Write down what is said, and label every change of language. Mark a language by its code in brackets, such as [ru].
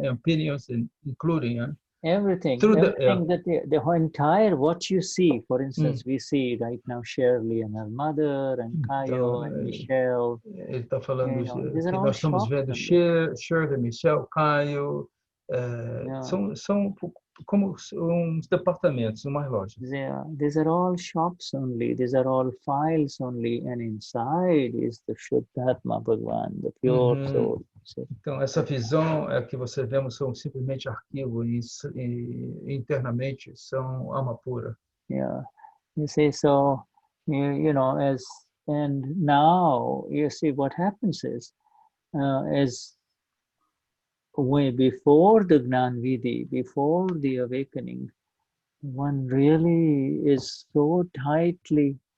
[en] And opinions, including everything that the entire what you see. For instance, we see right now Shirley and her mother and Caio and Michelle. [pt] Ele está falando que nós estamos vendo Shirley, Michelle, Caio. São como uns departamentos, umas lojas. [en] These are all shops only. These are all files only, and inside is the Shuddhatma Bhagwan, the pure soul. [pt] Então essa visão que você vemos são simplesmente arquivos e internamente são alma pura. [en] Yeah, you see, so as now you see what happens is, as way before the Gnan Vidhi, before the awakening, one really is so tightly